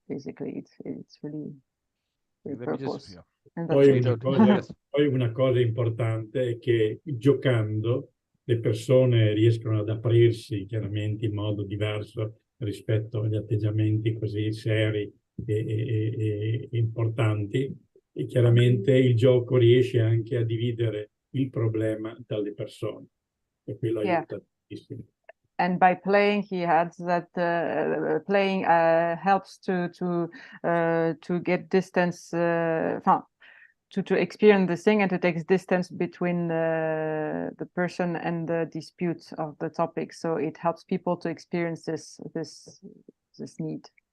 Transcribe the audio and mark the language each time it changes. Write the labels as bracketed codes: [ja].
[en] Basically, it's really purpose. [it] Poi una cosa importante è che giocando le persone riescono ad aprirsi chiaramente in modo diverso rispetto agli atteggiamenti così seri e importanti, e chiaramente il gioco riesce anche a dividere il problema dalle persone e quello aiuta tantissimo. [en] And by playing, he adds that playing helps to get distance, to experience the thing and to take distance between the person and the dispute of the topic. So it helps people to experience this need.